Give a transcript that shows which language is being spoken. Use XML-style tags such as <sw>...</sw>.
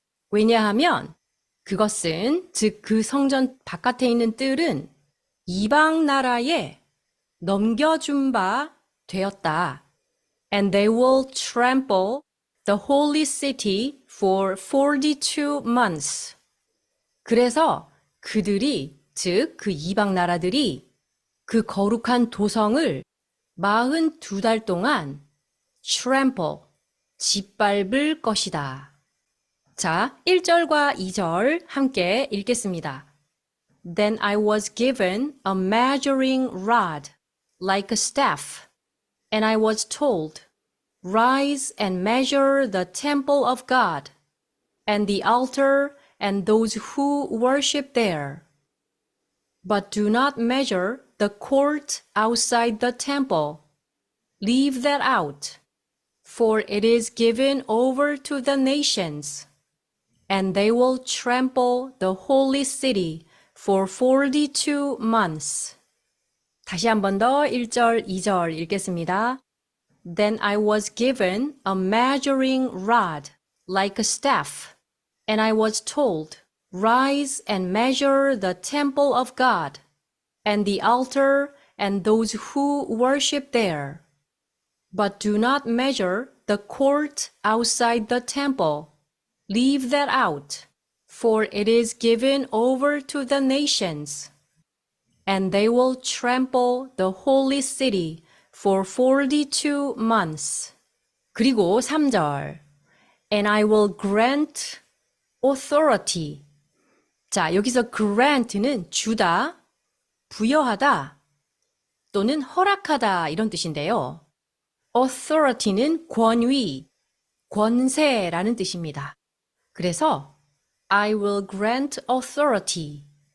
<ko>왜냐하면 그것은, 즉 그 성전 바깥에 있는 뜰은 이방 나라에 넘겨준 바 되었다.</ko> <en>And they will trample the holy city for 42 months.</en> <ko>그래서 그들이, 즉 그 이방 나라들이 그 거룩한 도성을 42달 동안 trample, 짓밟을 것이다. 자, 1절과 2절 함께 읽겠습니다.</ko> <en>Then I was given a measuring rod like a staff, and I was told, Rise and measure the temple of God, and the altar and those who worship there. But do not measure the court outside the temple. Leave that out, for it is given over to the nations, and they will trample the holy city for 42 months.</en> <ko>다시 한 번 더 1절, 2절 읽겠습니다.</ko> <en>Then I was given a measuring rod like a staff, and I was told, Rise and measure the temple of God, and the altar and those who worship there. But do not measure the court outside the temple. Leave that out, for it is given over to the nations, and they will trample the holy city for 42 months.</en> <ko>그리고 3절.</ko> <en>And I will grant authority.</en> <ko>자, 여기서 grant는 주다, 부여하다, 또는 허락하다 이런 뜻인데요. authority는 권위, 권세라는 뜻입니다. 그래서</ko> <en>I will grant authority.</en>